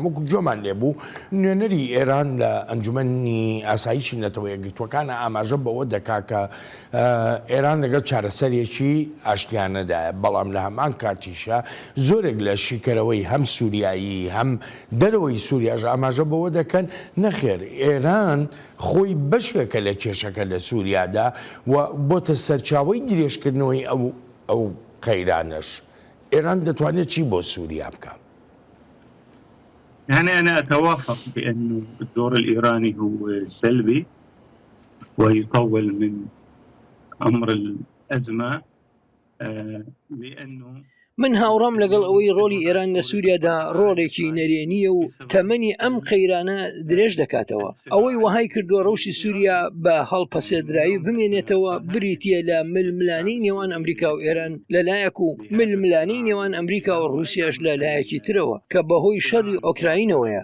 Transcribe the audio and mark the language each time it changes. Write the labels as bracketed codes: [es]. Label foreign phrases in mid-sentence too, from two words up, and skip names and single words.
[ckb] وەکو جۆمان لێبوو نوێنەری ئێران لە ئەنجومەنی ئاسایشی نەتەوە یەکگرتوەکانە ئاماژە بەوە دەکا کە ئێران لەگەڵ چارەسەرێکی ئاشتیانەدایە، بەڵام لە هەمان کاتیشە زۆرێک لە شیکەرەوەی هەم سووریایی هەم دەرەوەی سووریاژ ئاماژە بەوە دەکەن نەخێر ئێران خۆی بەشێکە لە کێشەکە لە سووریادا و بۆتە سەرچاوەی درێژکردنەوەی ئەو قەیرانش. إيران دەتوانێت چی بۆ سووریا بکە؟ [ar] يعني أنا أتوافق بأنه الدور الإيراني هو سلبي ويطول من أمر الأزمة لأنه [ckb] من هاوڕام لەگەڵ ئەوەی ڕۆلی ئێران لە سووریادا ڕۆڵێکی نەرێنیە و تەمەنی ئەم قەیرانە درێژ دەکاتەوە. ئەوەی وەهای کردووە ڕەوشی سووریا بە هەڵپەسێدرایی بمێنێتەوە بریتە لە ململانەی نێوان ئەمریکا و ئێران لەلایەک و ململانەی نێوان ئەمریکا و رووسیاش لەلایەکی ترەوە کە بەهۆی شەڕی ئۆکراینەوەیە.